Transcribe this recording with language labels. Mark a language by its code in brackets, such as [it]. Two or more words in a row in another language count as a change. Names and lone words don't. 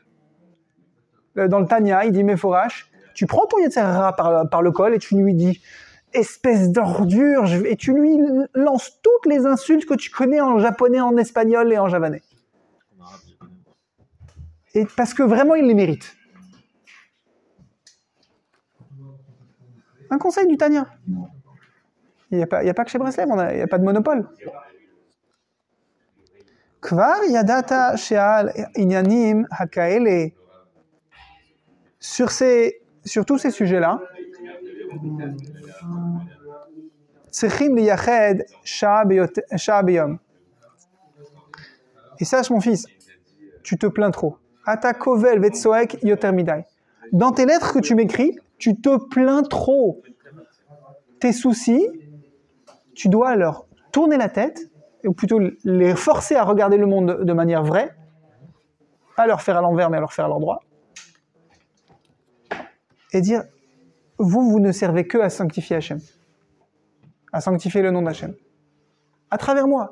[fr] Dans le Tanya, il dit Meforash, tu prends ton [he] יצר הרע [fr] par le col et tu lui dis espèce d'ordure, et tu lui lances toutes les insultes que tu connais en japonais, en espagnol et en javanais. Et parce que vraiment, il les mérite. Un conseil du Tanya. Il n'y a pas que chez Breslev, il n'y a pas de monopole. [he] כבר ידעת שעל ענינים כאלה. [fr] Sur tous ces sujets-là, [he] צריכים לייחד שעה ביום. [fr] Et sache, mon fils, tu te plains trop. [he] אתה קובל וצועק יותר מדי. [fr] Dans tes lettres que tu m'écris, tu te plains trop. Tes soucis, tu dois leur tourner la tête, ou plutôt les forcer à regarder le monde de manière vraie, pas leur faire à l'envers, mais à leur faire à l'endroit, et dire, vous ne servez que à sanctifier Hachem, à sanctifier le nom d'Hachem, à travers moi.